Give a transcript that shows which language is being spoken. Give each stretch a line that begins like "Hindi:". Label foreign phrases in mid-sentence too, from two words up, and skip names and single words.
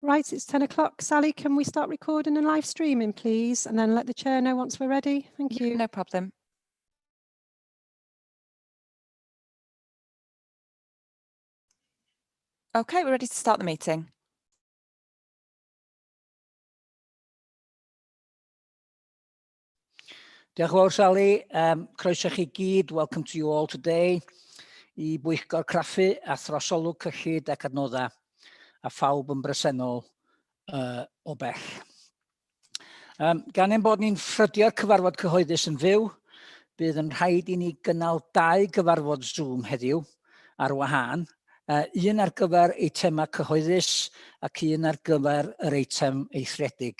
English: Right, it's 10 o'clock. Sally, can we start recording and live streaming, please? And then let the chair know once we're ready. Thank you. No problem. Okay, we're ready to start the meeting.
Welsh: Diolch yn fawr, Sally. Croeso chi gyd.
English: Welcome to you all today.
Welsh: I Pwyllgor Craffu a Trosolwg Cyllid ac Adnoddau a phawb yn bresennol o bell. Gan ein bod ni'n ffrydio'r cyfarfod cyhoeddus yn fyw, bydd yn rhaid i ni gynnal 2 gyfarfod Zoom heddiw ar wahân, un ar gyfer eitemau cyhoeddus ac un ar gyfer yr eitem eithriedig.